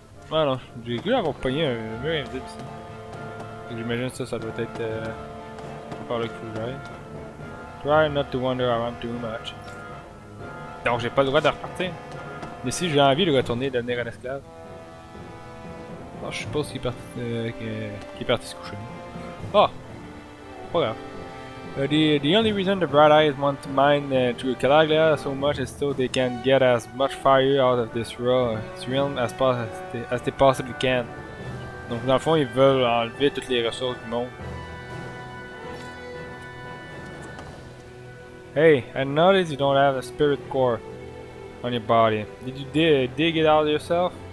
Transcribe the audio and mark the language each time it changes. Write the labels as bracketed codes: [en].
[fr] Non, j'ai cru avoir pogné un mur invisible ici. J'imagine ça doit être par là qu'il faut que j'aille. [en] Try not to wander around too much. [fr] Donc j'ai pas le droit de repartir. Mais si j'ai envie de retourner et devenir un esclave. Non, je suppose qu'il est parti se coucher. Ah! Pas grave. [en] The only reason the Bright Eyes want to mine through Calaglia so much is so they can get as much fire out of this realm as they possibly can. [fr] Donc dans le fond, ils veulent enlever toutes les ressources du monde. [en] Hey, I noticed you don't have a spirit core on your body. Did you dig it out yourself?